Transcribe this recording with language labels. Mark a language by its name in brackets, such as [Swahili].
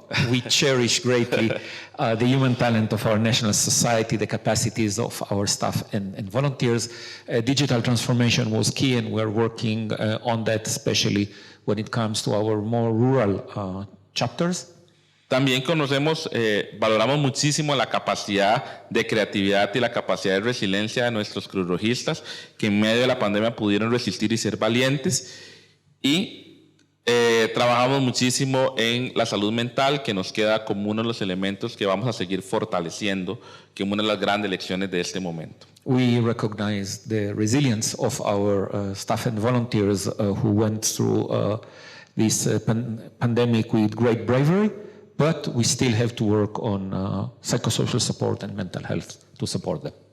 [English] We cherish greatly the human talent of our national society, the capacities of our staff and volunteers. Digital transformation was key, and we're working on that, especially when it comes to our more rural chapters. [Spanish] También valoramos muchísimo la capacidad de creatividad y la capacidad de resiliencia de nuestros cruzrojistas, que en medio de la pandemia pudieron resistir y ser valientes. Y trabajamos muchísimo en la salud mental, que nos queda como uno de los elementos que vamos a seguir fortaleciendo, que es una de las grandes lecciones de este momento. [English] We recognize the resilience of our staff and volunteers who went through this pandemic with great bravery, but we still have to work on psychosocial support and mental health to support them.